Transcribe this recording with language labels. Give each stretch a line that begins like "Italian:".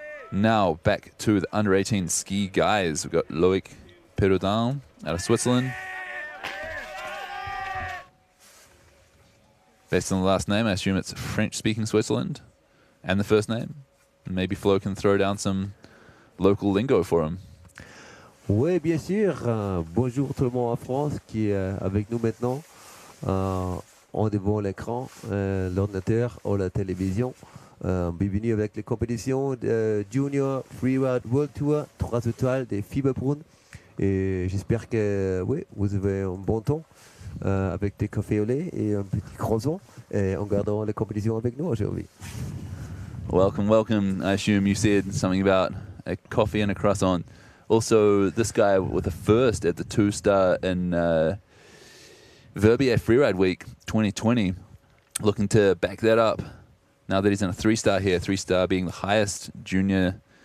English: Now back to the under-18 ski guys. We've got Lukas Perdon out of Switzerland. Based on the last name, I assume it's French-speaking Switzerland. And the first name. And maybe Flo can throw down some local lingo for him.
French: Oui, bien sûr. Bonjour tout le monde en France qui est avec nous maintenant. On devant l'écran, l'ordinateur ou la télévision. Bienvenue avec les compétitions de Junior Freeride World Tour 3 étoiles de Fieberbrunn. Et j'espère que oui, vous avez un bon temps avec des cafés au lait et un petit croissant. Et on gardera les compétitions avec nous aujourd'hui.
English: Welcome, welcome. I assume you said something about a coffee and a croissant. Also, this guy with a first at the 2-star in Verbier Freeride Week 2020, looking to back that up now that he's in a 3-star here, 3-star being the highest junior.